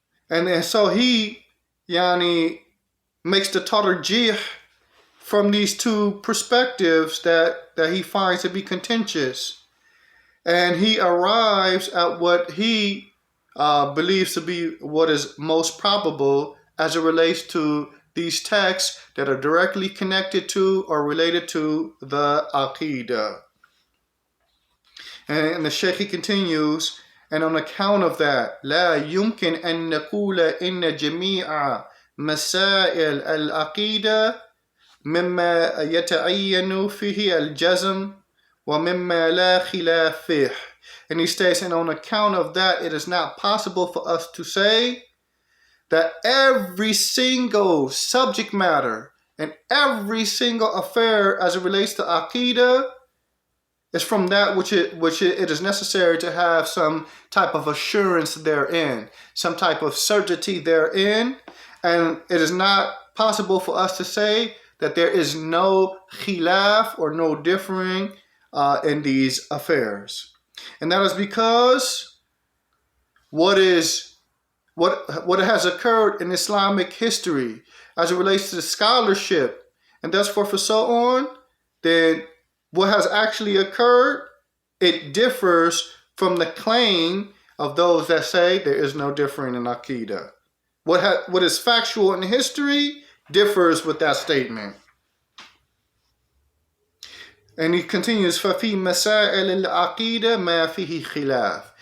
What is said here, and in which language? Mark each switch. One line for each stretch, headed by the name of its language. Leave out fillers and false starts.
English: And so he makes the tarjih from these two perspectives that he finds to be contentious. And he arrives at what he believes to be what is most probable as it relates to these texts that are directly connected to or related to the Aqeedah. And the Shaykh continues, and on account of that,
Arabic: لا يمكن أن نقول إن جميع مسائل العقيدة مما يتعين فيه الجزم ومما لا خلاف فيه.
English: And he states, and on account of that, it is not possible for us to say that every single subject matter and every single affair as it relates to Aqeedah is from that which it is necessary to have some type of assurance therein, some type of certainty therein. And it is not possible for us to say that there is no khilaf or no differing in these affairs. And that is because what has occurred in Islamic history as it relates to the scholarship and thus forth and so on, then what has actually occurred, it differs from the claim of those that say there is no differing in Aqeedah. What is factual in history differs with that statement. And he continues,
Arabic: فَفِي مَسَائِلِ الْعَقِيدَةِ مَا فِيهِ خِلَافٍ.